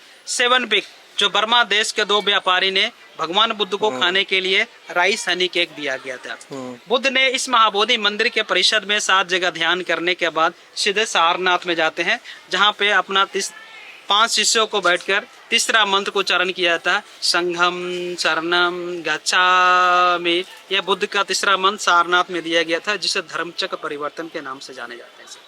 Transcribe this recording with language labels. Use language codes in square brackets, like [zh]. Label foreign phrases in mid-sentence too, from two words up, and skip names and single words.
[hi] 7th वीक, जो बर्मा देश के 2 व्यापारी ने भगवान बुद्ध को खाने के लिए [en] rice honey cake [hi] दिया गया था। बुद्ध ने इस महाबोधि मंदिर के परिषद में 7 जगह ध्यान करने के बाद सीधे सारनाथ में जाते हैं, जहाँ पे अपना 5 शिष्यों को बैठकर तीसरा मंत्र को उच्चारण किया था, [pi] संघम शरणम गच्छामि। [hi] यह बुद्ध का तीसरा मंत्र सारनाथ में दिया गया था, जिसे धर्मचक्र परिवर्तन के नाम से जाने जाते हैं।